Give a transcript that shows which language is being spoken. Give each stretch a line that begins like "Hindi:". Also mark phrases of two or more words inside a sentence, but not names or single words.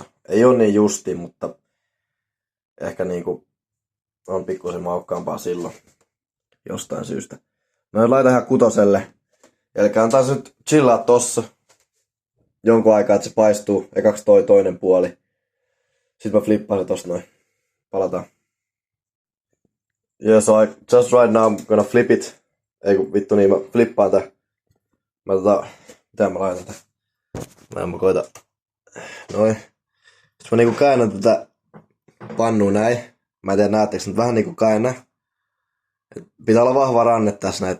Finnish: Ei ole niin justi, mutta ehkä niinku on pikkusen maukkaampaa silloin jostain syystä. Mä laitan ihan kutoselle. Eli antaa se nyt chillaa tossa jonkun aikaa, että se paistuu. Ekaksi toinen puoli. Sitten mä flippaan se tosta noin. Palataan.
English: Yeah, so just right now I'm gonna flip it.
Finnish: Ei kun vittu niin, mä flippaan tää. Mitä mä laitan tää? Mä koitan. Noin. Sitten mä niinku käännän tätä pannua näin. Mä en tiedä näettekö nyt vähän niinku käännä. Pitää olla vahva ranne tässä näin.